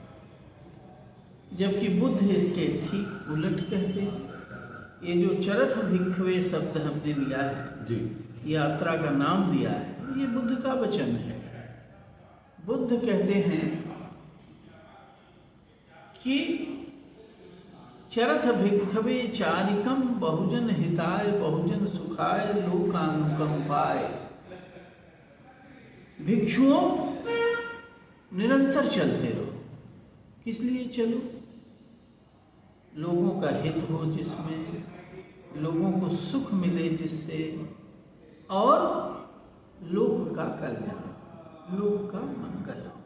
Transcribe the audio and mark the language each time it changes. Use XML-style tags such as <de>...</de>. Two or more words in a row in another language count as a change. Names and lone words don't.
<hi>जबकि बुद्ध इसके ठीक उलट कहते हैं। ये जो</hi> <pi>चरथ भिक्खवे</pi> <hi>शब्द हमने लिया है जी, यात्रा का नाम दिया है, ये बुद्ध का वचन है। बुद्ध कहते हैं कि</hi> <pi>चरथ भिक्खवे चारिकम बहुजन हिताय बहुजन सुखाय लोकानुकंपाय।</pi> <hi>भिक्षुओं निरंतर चलते रहो। किस लिए चलो? लोगों का हित हो, जिसमें लोगों को सुख मिले, जिससे, और लोक का कल्याण, लोक का मंगल।</hi>